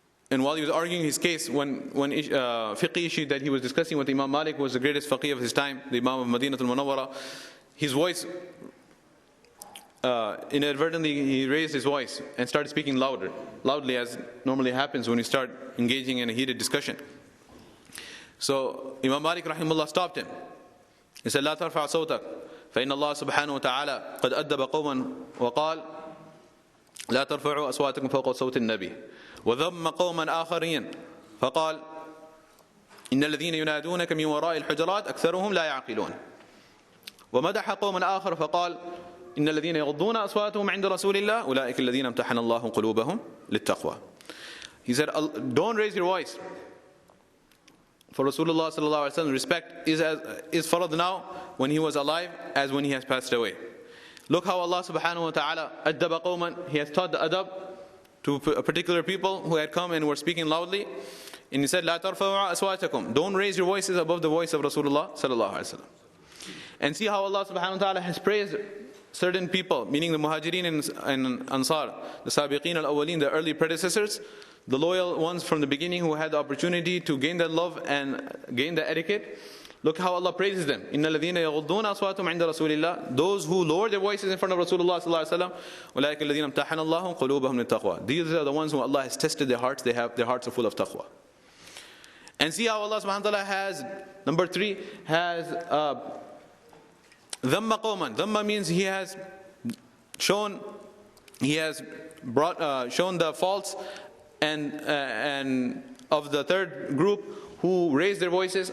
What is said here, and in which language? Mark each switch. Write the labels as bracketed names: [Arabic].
[English] And while he was arguing his case, one fiqh issue that he was discussing with Imam Malik was the greatest faqih of his time, the Imam of Madinatul Munawwara, his voice, inadvertently he raised his voice and started speaking loudly as normally happens when you start engaging in a heated discussion. So Imam Malik rahimahullah stopped him. He said, [Arabic] لا ترفع صوتك فإن الله سبحانه وتعالى قد أدب قوما وقال لا ترفعوا أصواتكم فوق صوت النبي وذم قوما آخرين فقال إن الذين ينادونك من وراء الحجرات أكثرهم لا يعقلون ومدح قوما آخر فقال إن الذين يغضون أصواتهم عند رسول الله أولئك الذين امتحن الله قلوبهم للتقوى. [English] He said, don't raise your voice. For Rasulullah sallallahu alaihi wasallam, respect is farad now when he was alive as when he has passed away. Look how Allah subhanahu wa ta'ala addaba qawman, he has taught the adab to particular people who had come and were speaking loudly. And he said, [Arabic] لا ترفعوا أصواتكم, [English] don't raise your voices above the voice of Rasulullah sallallahu alaihi wasallam. And see how Allah subhanahu wa ta'ala has praised certain people, meaning the Muhajirin and Ansar, the Sabiqeen al-Awwaleen, the early predecessors, the loyal ones from the beginning who had the opportunity to gain that love and gain the etiquette. Look how Allah praises them. [Arabic] إِنَّ الَّذِينَ يَغُضُّونَ أَصْوَاتُهُمْ عِنْدَ رَسُولِ اللَّهِ, [English] those who lower their voices in front of Rasulullah sallallahu alaihi wasallam, [Arabic] أُولَٰئِكَ الَّذِينَ امْتَحَنَ اللَّهُ قُلُوبَهُمْ لِلتَّقْوَى. [English] These are the ones who Allah has tested their hearts, their hearts are full of taqwa. And see how Allah subhanahu wa ta'ala has, number 3, has dhamma qawman. Dhamma means he has shown the faults and of the third group who raise their voices.